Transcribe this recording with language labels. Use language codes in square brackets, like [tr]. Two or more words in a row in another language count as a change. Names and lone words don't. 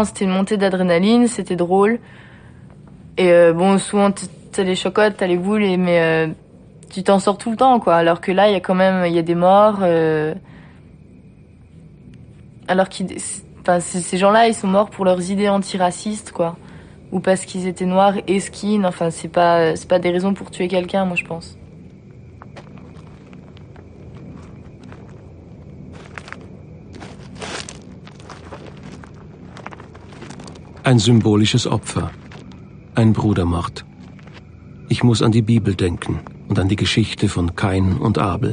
[fr] C'était une montée d'adrénaline, c'était drôle. Et bon, souvent t'as les chocottes, t'as les boules, mais tu t'en sors tout le temps, quoi. Alors que là, il y a des morts. Alors ces gens-là, ils sont morts pour leurs idées antiracistes, quoi. Ou parce qu'ils étaient noirs et skin. Enfin, c'est pas des raisons pour tuer quelqu'un, moi, je pense. [de] Ein symbolisches Opfer. Ein Brudermord. Ich muss an die Bibel denken und an die Geschichte von Kain und Abel.